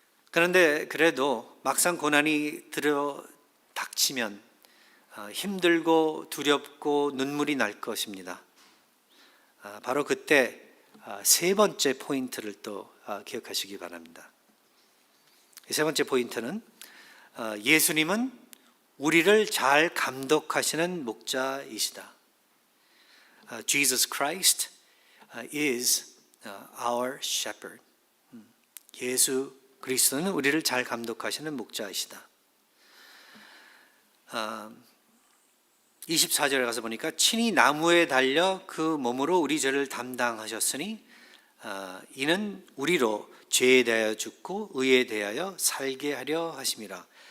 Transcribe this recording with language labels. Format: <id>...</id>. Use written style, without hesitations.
<ko>그런데 그래도 막상 고난이 닥치면 힘들고 두렵고 눈물이 날 것입니다. 바로 그때 세 번째 포인트를 또 기억하시기 바랍니다. 세 번째 포인트는 예수님은 우리를 잘 감독하시는 목자이시다.</ko> <en>Jesus Christ is our shepherd.</en> <ko>예수 그리스도는 우리를 잘 감독하시는 목자이시다. 24절에 가서 보니까 친히 나무에 달려 그 몸으로 우리 죄를 담당하셨으니 이는 우리로 죄에 대하여 죽고 의에 대하여 살게 하려 하심이라.</ko>